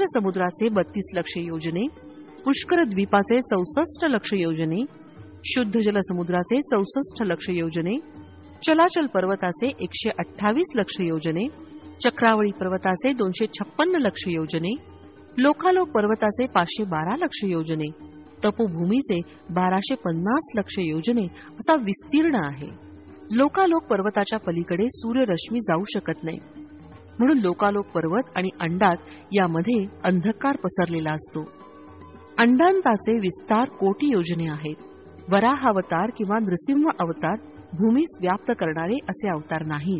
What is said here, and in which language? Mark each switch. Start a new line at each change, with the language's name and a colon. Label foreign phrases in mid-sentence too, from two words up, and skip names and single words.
Marathi: समुद्राचे 32,00,000 योजने, पुष्कर द्वीपाचे 64,00,000 योजने, शुद्ध जल समुद्राचे 64,00,000 योजने, चलाचल पर्वताचे 128,00,000 योजने, चक्रावळी पर्वताचे 256,00,000 योजने, लोकालोक पर्वताचे 512,00,000 योजने, तपोभूमीचे 1250,00,000 योजने असा विस्तीर्ण आहे. लोकालोक पर्वताच्या पलीकडे सूर्यरश्मी जाऊ शकत नाही, म्हणून लोकालोक पर्वत आणि अंडात यामध्ये अंधकार पसरलेला असतो. अंडांताचे विस्तार कोटी योजने आहेत. वराहावतार किंवा नृसिंह अवतार भूमीस व्याप्त करणारे असे अवतार नाहीत.